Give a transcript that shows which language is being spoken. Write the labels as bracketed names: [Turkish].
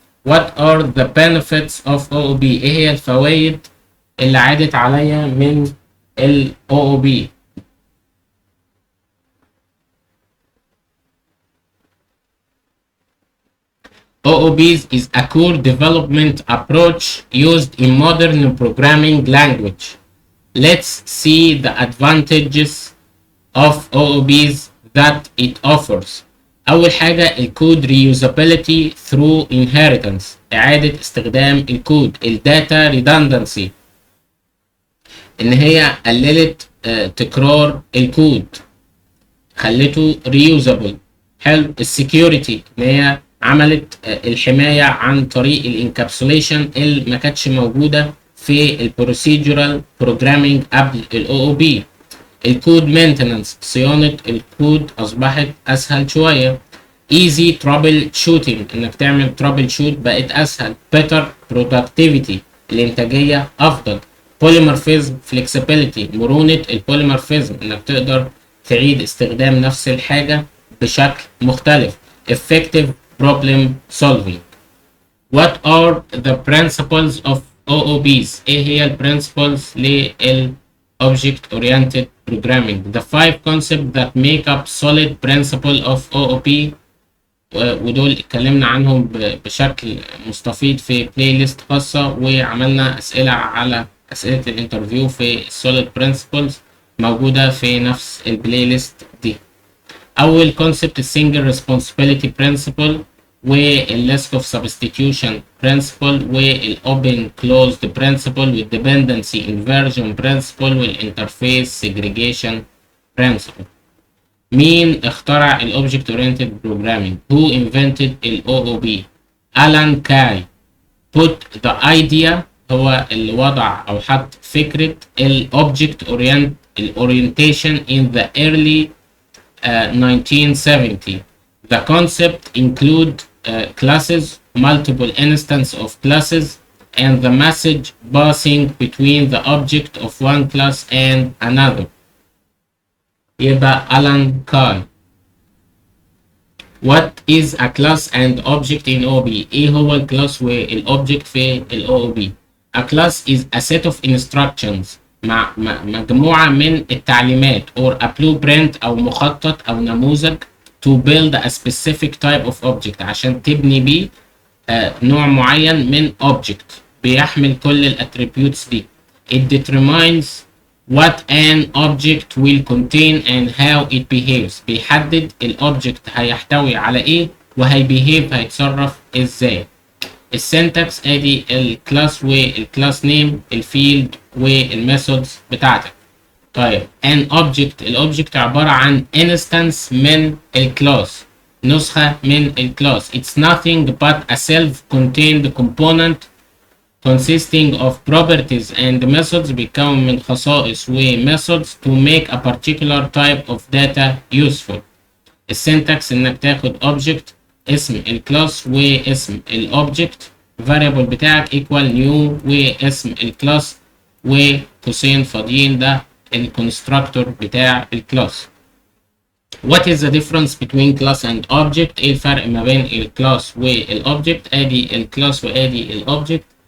[English] What are the benefits of OOB؟ [Arabic] ايه هي الفوائد اللي عادت عليا من ال OOB؟ [English] OOBs is a core development approach used in modern programming language. Let's see the advantages of OOBs that it offers. [Arabic] أول حاجة الكود [English] reusability through inheritance، [Arabic] إعادة استخدام الكود. الداتا redundancy، إن هي قللت تكرار الكود، خلته reusable. حلو. السكيورتي، إن هي عملت الحماية عن طريق الانكابسوليشن اللي ما كانتش موجودة في البروسيدورال بروجرامينج قبل الاو او بي. الكود مينتننس، صيانة الكود أصبحت أسهل شوية. [English] easy trouble shooting، [Arabic] إنك تعمل trouble shoot بقت أسهل. [English] better productivity، [Arabic] الإنتاجية أفضل. [English] polymorphism flexibility، [Arabic] مرونة البوليمورفيزم، إنك تقدر تعيد استخدام نفس الحاجة بشكل مختلف. [English] effective problem solving. What are the principles of OOPs؟ [Arabic] إيه هي ال principles لل Object Oriented Programming؟ [English] The 5 concepts that make up solid principle of OOP، [Arabic] ودول اتكلمنا عنهم بشكل مستفيض في بلاي ليست خاصة، وعملنا أسئلة على أسئلة الانترفيو في solid principles موجودة في نفس البلاي ليست دي. أول concept السنجل responsibility principle، والليست اوف سبستيتيوشن برنسبل، والاوبن كلوزد برنسبل، والديبندنسي انفيرجن برنسبل، والانترفيس سيجريجيشن برنسبل. مين اخترع الاوبجكت اورينتد بروجرامينج؟ [English] Who invented [Arabic] ال OOP؟ ألان كاي. [English] Put the idea، [Arabic] هو اللي وضع او حط فكرة الاوبجكت [English] orientation in the early 1970. The concept include classes, multiple instances of classes, and the message passing between the object of one class and another. [Arabic] يبقى ألان كاي. [English] What is a class and object in OOP؟ [Arabic] إيه هو الكلاس والأوبجكت في ال OOP؟ [English] A class is a set of instructions، [Arabic] مجموعة من التعليمات، [English] or a blueprint [Arabic] أو مخطط أو نموذج [English] to build a specific type of object، [Arabic] عشان تبني بيه نوع معين من object بيحمل كل الاتريبيوتس دي. [English] It determines what an object will contain and how it behaves، [Arabic] بيحدد الاوبجكت هيحتوي على ايه وهيبيهيف هيتصرف ازاي. السنتكس ادي الكلاس والكلاس نيم، الفيلد والميثودز بتاعتك. طيب an object، الاوبجكت عبارة عن instance من الكلاس، نسخة من الكلاس. [English] It's nothing but a self-contained component consisting of properties and methods، [Arabic] بيتكون من خصائص و [English] methods to make a particular type of data useful. [Arabic] السنتكس انك تاخد object اسم الكلاس واسم الاوبجكت variable بتاعك equal new واسم الكلاس وقوسين فاضيين ده الكونستراكتور بتاع الكلاس. [English] What is the difference between class and object؟ [Arabic] ايه الفرق ما بين الكلاس والاوبجكت؟ ادي الكلاس وادي الاوبجكت.